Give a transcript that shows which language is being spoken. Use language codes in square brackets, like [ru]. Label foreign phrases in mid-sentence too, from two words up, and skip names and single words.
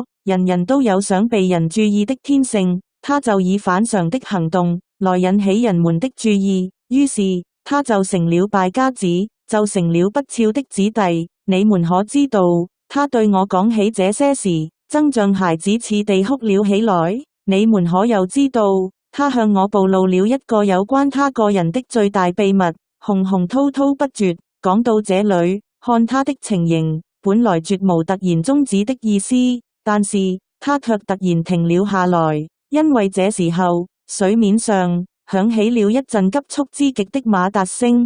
[zh] 人人都有想被人注意的天性，他就以反常的行動來引起人們的注意，於是他就成了敗家子，就成了不肖的子弟。你們可知道，他對我講起這些時，真像孩子似地哭了起來。你們可又知道，他向我暴露了一個有關他個人的最大秘密。紅滔滔不絕，講到這裏，看他的情形，本來絕無突然終止的意思，但是他卻突然停了下來，因為這時候水面上響起了一陣急速之極的馬達聲。